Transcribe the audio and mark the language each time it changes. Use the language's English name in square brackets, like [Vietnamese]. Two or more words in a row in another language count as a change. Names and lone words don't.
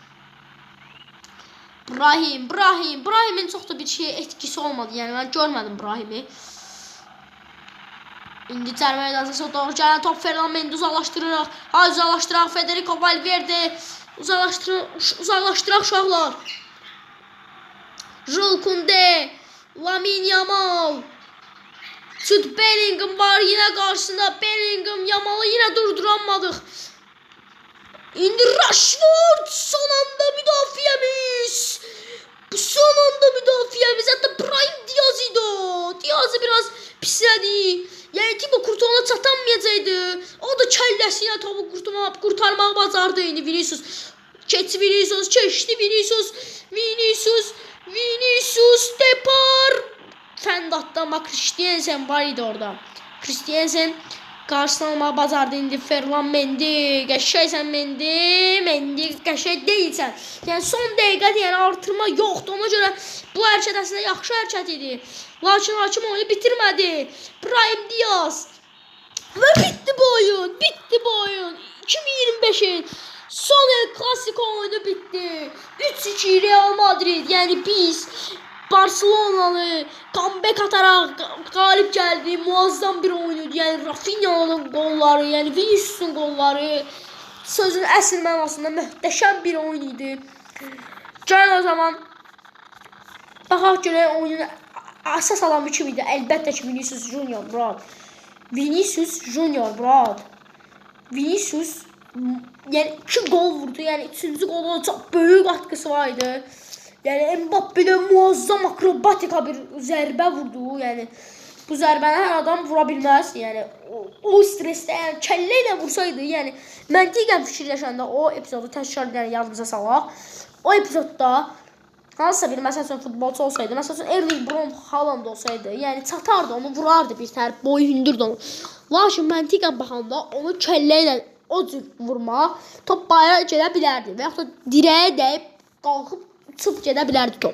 [Azerbaijani] Brahimin çox da bir şey [Turkish] etkisi olmadı. [Azerbaijani] Yəni mən görmədim Brahimi. İndi cərmə meydançasına doğru gələn top Ferland Mendy uzaqlaşdırırıq. Uzaqlaşdıraq Federico Valverde. Uzaqlaşdıraq uşaqlar. Jules Koundé. Lamine Yamal. [Turkish] Jude Bellingham var yine karşısında. Bellingham Yamal'ı yine durduramadık. [Azerbaijani] İndi Rashford son anda müdafiəmiz. Hatta Brahim Diaz idi o. Diaz'ı biraz pislədi. Yəni Thibaut Courtois'a çatamayacaqdı. O da kəlləsiyle topu kurtarmağı bacardı. İndi Vinicius Keçi Vinicius, keçdi Vinicius. Vinicius depar. Fənd ama Christiansen var idi orada. Christiansen qarşısına almağı bacardı indi. Ferland Mendy, qəşəngsən Mendy qəşəng deyilsən. Yəni son dəqiqə yəni artırma yoxdur. Ona görə bu hərəkət əslində yaxşı hərəkət idi. Lakin hakim oyunu bitirmədi. Brahim Diaz. Və bitti bu oyun. 2025'in son El Clasico oyunu bitti. 3-2 Real Madrid. [Turkish] Yani biz Barcelona'lı comeback atarak galip geldi. Muazzam bir oyunuydu. Yani Rafinha'nın golları, yani Vinicius'un golları [Azerbaijani] sözün əsl mənasında [Turkish] möhtəşəm bir oyunuydu. [Azerbaijani] Gəlin o zaman baxaq görək oyunun əsas adamı kim idi? Əlbəttə ki Vinicius Junior, bro. Vinicius yani 2 gol vurdu. Yani 3. [Turkish] golun çok büyük katkısı vardı. Yani Mbappe'de muazzam akrobatika [Azerbaijani] bir zərbə vurdu. Yani bu zərbəni her adam vura bilməz. Yani o stresdə yani kəllə ilə vursaydı, yani məntiqən fikirləşəndə o epizodu təkrar edərək yadımıza salaq. O epizodda hansısa bir məsələn futbolçu olsaydı, məsələn Erling Braut Haaland olsaydı, yəni çatardı, onu vurardı bir tər, boyu hündürdü onu. Lakin məntiqən baxanda onu kəllə ilə o cür vurma, top bayrağa gedə bilərdi və yaxud da dirəyə dəyib qalxıb uçub gedə bilərdi top.